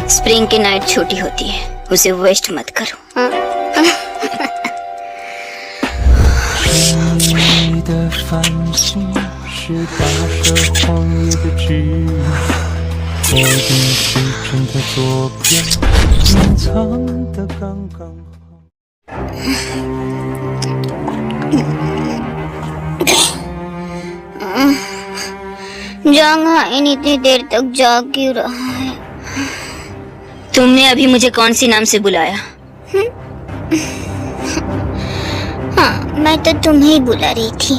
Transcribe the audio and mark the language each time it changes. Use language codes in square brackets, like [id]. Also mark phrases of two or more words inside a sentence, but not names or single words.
[hi] स्प्रिंग की नाइट छोटी होती है, उसे वेस्ट मत करो। [zh] 你的繁星是大蛇荒野的指引，我的时针在左边，隐藏的刚刚好。 [hi] जंगहाइन इतनी देर तक जाग क्यों रहा है? तुमने अभी मुझे कौन सी नाम से बुलाया? हाँ, मैं तो तुम्हें ही बुला रही थी।